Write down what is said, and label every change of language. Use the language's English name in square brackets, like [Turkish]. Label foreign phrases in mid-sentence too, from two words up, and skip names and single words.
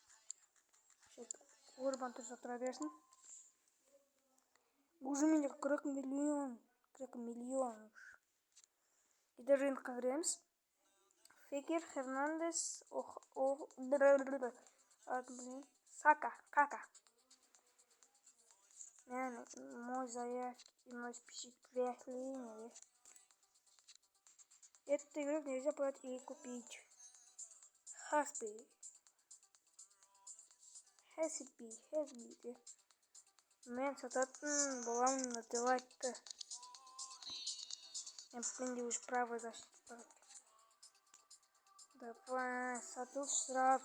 [Kazakh] Урбан тұрса тұра берсін. Уже менде 40 миллион. [Russian] И даже [Kazakh] жиынтыққа кіреміз. Фекер, Хернандес, Кака. [Russian] Мой заявки и мой впечатление. Эту игру нельзя брать и купить. Хэсби. [Kazakh] Мен сататын боламын на Делайтты. [Russian] Менде уже правая защита. Давай, сатыл сразу.